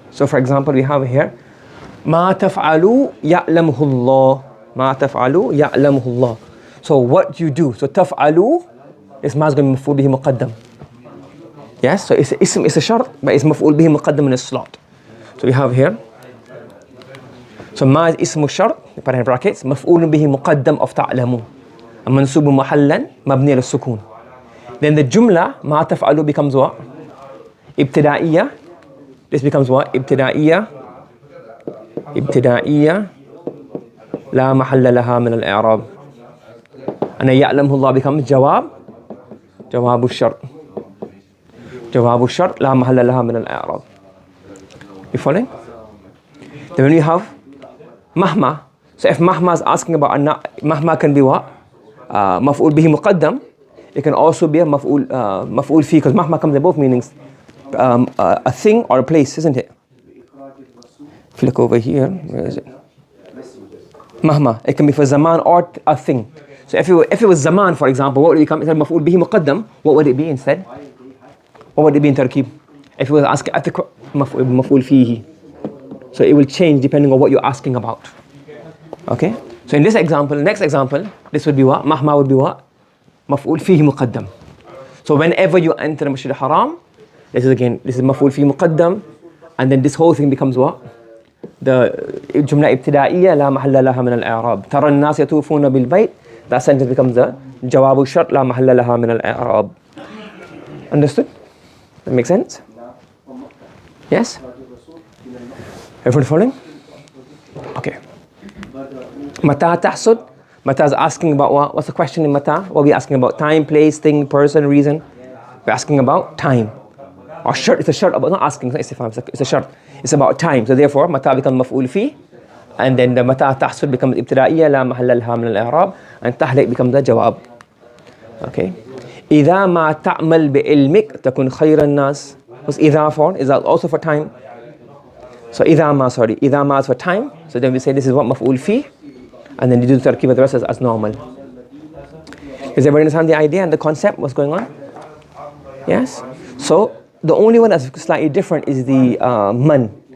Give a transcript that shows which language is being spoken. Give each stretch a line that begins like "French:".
English: So for example, we have here
Arabic: ما تفعلوا يعلمه الله. ما تفعلوا يعلمه الله.
English: So what you do.
Arabic: So تفعلوا is مصدر مفعول به مقدم.
English: Yes, so it's ism, it's a shart, but it's مفعول به مقدم in a slot. So we have here. So ما is اسم الشرط, put in brackets, مفعول به مقدم of تعلموا.
Arabic: منصوب محلا مبني للسكون.
English: Then the جملة ما تفعلوا becomes what? ابتدائية. This becomes what? ابتدائية.
Arabic: ابتدائية لا محل لها من الإعراب. أنا يعلمه الله becomes جواب. جواب الشرط. جواب الشرط لا محل لها من الإعراب.
English: You following? Then when we have مهما. So if مهما is asking about مهما can be what?
Arabic: مفعول به مقدم.
English: It can also be a مفعول فيه, because مهما comes in both meanings. A thing or a place, isn't it? If you look over here, where is it?
Arabic: مهما.
English: It can be for zaman or a thing. So if it was zaman, for example, what would it become? Instead of مفعول به مقدم, what would it be instead? What would it be in تركيب? If it was asking مفعول فيه. So it will change depending on what you're asking about. Okay? So in this example, next example, this would be what? مهما would be what?
Arabic: مفعول فيه مقدم.
English: So whenever you enter the Masjid al-Haram, this is مفعول فيه مقدم, and then this whole thing becomes what?
Arabic: The جملة ابتدائية لا محل لها من الإعراب. ترى الناس يطوفون بالبيت.
English: That sentence becomes the
Arabic: جواب الشرط لا محل لها من الإعراب.
English: Understood? That makes sense? Yes? Everyone following? Okay.
Arabic: متى تحصل?
English: متى is asking about what? What's the question in متى? What are we asking about? Time, place, thing, person, reason. We're asking about time. Or shart, it's a shart about not asking, it's not istifham, it's a shart. It's about time. So therefore متى becomes مفعول فيه, and then the متى تحصل becomes ابتدائية لا محل لها من الإعراب, and تحلق becomes the جواب. Okay.
Arabic: إذا ما تعمل بعلمك تكون خير الناس.
English: What's إذا for? Is that also for time? So إذا ما is for time. So then we say this is what مفعول فيه, and then you do the tarkib of the rest as normal. Does everybody understand the idea and the concept? What's going on? Yes? So the only one that's slightly different is the man.